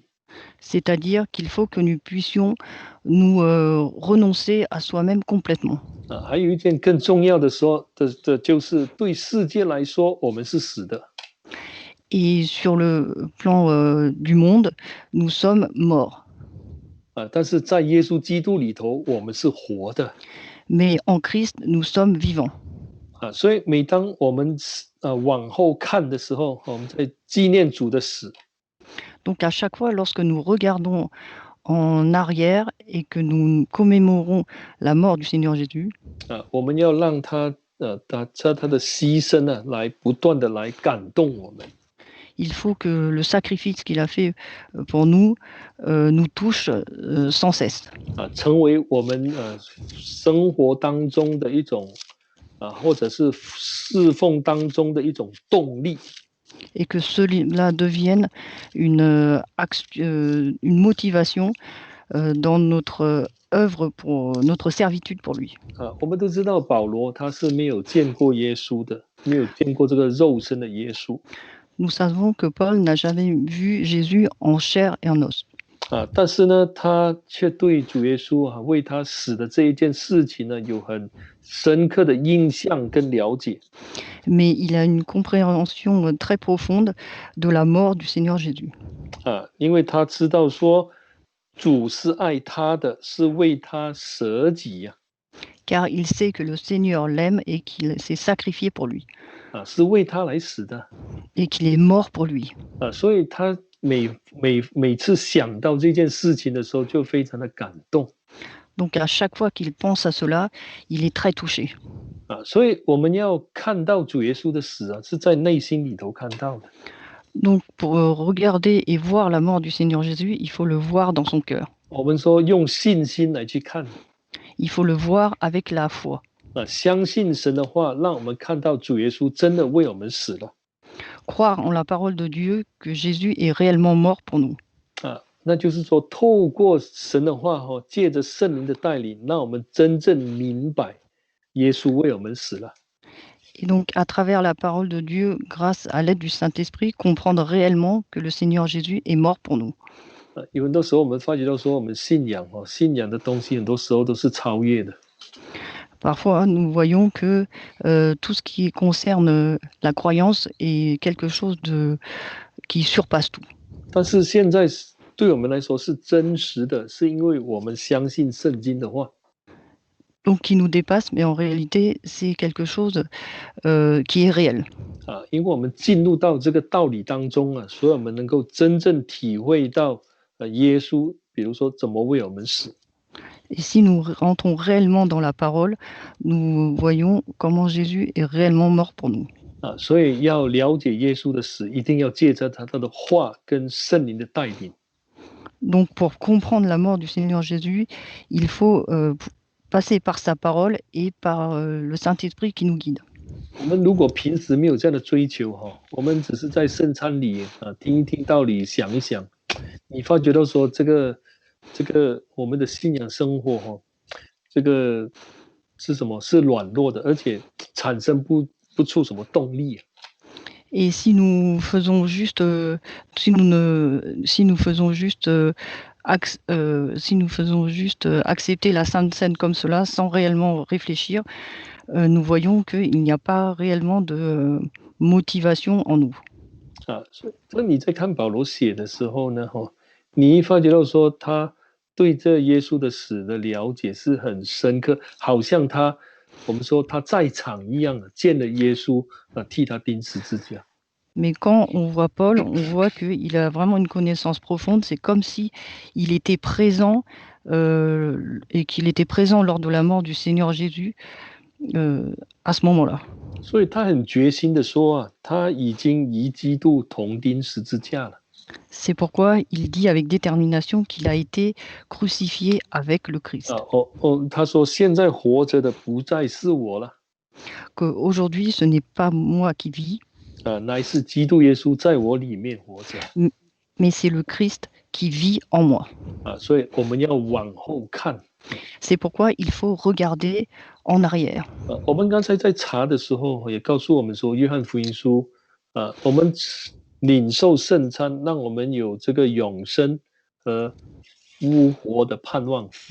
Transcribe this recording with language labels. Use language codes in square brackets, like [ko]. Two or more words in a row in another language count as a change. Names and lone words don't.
[fr] C'est-à-dire qu'il faut que nous puissions nous renoncer à soi-même complètement. [zh] 还有一件更重要的就是对世界来说，我们是死的。 [fr] Et sur le plan du monde, nous sommes morts. [zh] 但是在耶稣基督里头，我们是活的。 [fr] Mais en Christ, nous sommes vivants. [zh] 所以每当我们往后看的时候，我们在纪念主的死。 [fr] Donc à chaque fois, lorsque nous regardons en arrière et que nous commémorons la mort du Seigneur Jésus, [zh] 我们要让他的牺牲呢，来不断的来感动我们。 [fr] Il faut que le sacrifice qu'il a fait pour nous nous touche sans cesse. [zh] 成为我们生活当中的一种或者是侍奉当中的一种动力。 [fr] Et que cela devienne une motivation dans notre œuvre pour notre servitude pour lui. [zh] 我们都知道保罗他是没有见过耶稣的，没有见过这个肉身的耶稣。 [fr] Nous savons que Paul n'a jamais vu Jésus en chair et en os. [zh] 但是呢，他却对主耶稣为他死的这一件事情呢，有很深刻的印象跟了解。 [fr] Mais il a une compréhension très profonde de la mort du Seigneur Jésus. [zh] 因为他知道说，主是爱他的，是为他舍己呀。 [fr] Car il sait que le Seigneur l'aime et qu'il s'est sacrifié pour lui. [zh] 是为他来死的。 [fr] Et qu'il est mort pour lui. [zh] 所以他每次想到这件事情的时候，就非常的感动。 [fr] Donc à chaque fois qu'il pense à cela, il est très touché. [zh] 所以我们要看到主耶稣的死是在内心里头看到的。 [fr] Donc pour regarder et voir la mort du Seigneur Jésus, il faut le voir dans son cœur. [zh] 我们说用信心来去看。 [fr] Il faut le voir avec la foi. [zh] 相信神的话，让我们看到主耶稣真的为我们死了。 [fr] Croire en la parole de Dieu que Jésus est réellement mort pour nous. [zh] 那就是说，透过神的话，借着圣灵的带领，让我们真正明白耶稣为我们死了。 [fr] Et donc, à travers la parole de Dieu, grâce à l'aide du Saint-Esprit, comprendre réellement que le Seigneur Jésus est mort pour nous. [zh] 有很多时候，我们发觉到说，我们信仰的东西，很多时候都是超越的。 [fr] Parfois, nous voyons que tout ce qui concerne la croyance est quelque chose qui surpasse tout. [zh] 但是现在对我们来说是真实的，是因为我们相信圣经的话。 [fr] Donc, qui nous dépasse, mais en réalité, c'est quelque chose qui est réel. [zh] 因为我们进入到这个道理当中所以我们能够真正体会到耶稣，比如说怎么为我们死。 [fr] Et si nous rentrons réellement dans la parole, nous voyons comment Jésus est réellement mort pour nous. [zh] 所以要了解耶稣的死，一定要借着他的话跟圣灵的带领。 [fr] Donc, pour comprendre la mort du Seigneur Jésus, il faut passer par sa parole et par le Saint-Esprit qui nous guide. [zh] 我们如果平时没有这样的追求我们只是在圣餐里听一听道理，想一想，你发觉到说这个我们的信仰生活这个是什么？是软弱的，而且产生不出什么动力。 [fr] Et si nous faisons juste, si nous faisons juste accepter la Sainte Seine comme cela, sans réellement réfléchir, nous voyons qu'il n'y a pas réellement de motivation en nous. [zh] 所以你在看保罗写的时候呢，你发觉到说他对这耶稣的死的了解是很深刻，好像我们说他在场一样的，见了耶稣替他钉十字架。 [fr] Mais quand on voit Paul, on voit qu'il a vraiment une connaissance profonde. C'est comme si il était présent et qu'il était présent lors de la mort du Seigneur Jésus à ce moment-là. [zh] 所以他很决心的说他已经与基督同钉十字架了。 [fr] C'est pourquoi il dit avec détermination qu'il a été crucifié avec le Christ. [zh] 他说现在活着的不再是我了。 [fr] Qu'aujourd'hui, ce n'est pas moi qui vis. [zh] 乃是基督耶稣在我里面活着。 [fr] Mais c'est le Christ qui vit en moi. [zh] 所以我们要往后看。 [fr] C'est pourquoi il faut regarder en arrière. [zh] 我们刚才在查的时候也告诉我们说，约翰福音书我们领受圣餐，让我们有这个永生和复活的盼望。